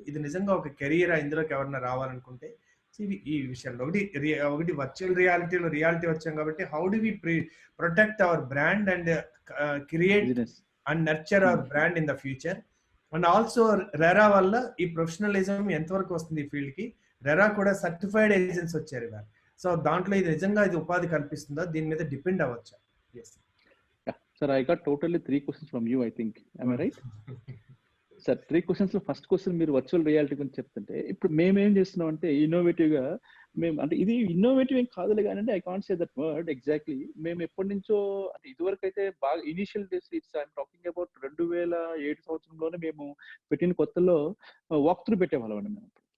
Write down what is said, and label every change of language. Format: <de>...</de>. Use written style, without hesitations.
<te>ఇది నిజంగా ఒక కెరియర్, ఇందులోకి ఎవరన్నా రావాలనుకుంటే ఈ విషయంలో ఒకటి వర్చువల్ రియాలిటీలో రియాలిటీ వచ్చాం కాబట్టి</te> <en>How do we protect our brand and create and nurture our brand in the future?</en> <te>And also RERA వల్ల ఈ ప్రొఫెషనలిజం ఎంతవరకు వస్తుంది ఈ ఫీల్డ్ కి? రెరా కూడా సర్టిఫైడ్ ఏజెంట్స్ వచ్చారు ఇవాళ. సో దాంట్లో ఇది నిజంగా ఇది ఉపాధి కల్పిస్తుందా, దీని మీద depend అవ్వచ్చా?</te> <en>Sir, I got totally 3 questions from you, I think. Am I right?</en> <te>Sir 3 questions లో ఫస్ట్ క్వశ్చన్ మీరు వర్చువల్ రియాలిటీ గురించి చెప్తుంటే ఇప్పుడు మేము ఏం చేస్తున్నాం అంటే ఇన్నోవేటివ్ గా మేము అంటే ఇది ఇన్నోవేటివ్ ఏం కాదులే కానీ అంటే</te> <en>I can't say that word exactly</en> <te>మేము ఎప్పటి నుంచో అంటే ఇదివరకు అయితే బాగా initial days it's</te> <en>I'm talking about</en> <te>2007 సంవత్సరంలోనే మేము పెట్టిన కొత్తలో వాక్ త్రూ పెట్టేవాళ్ళం అండి మేము.</te>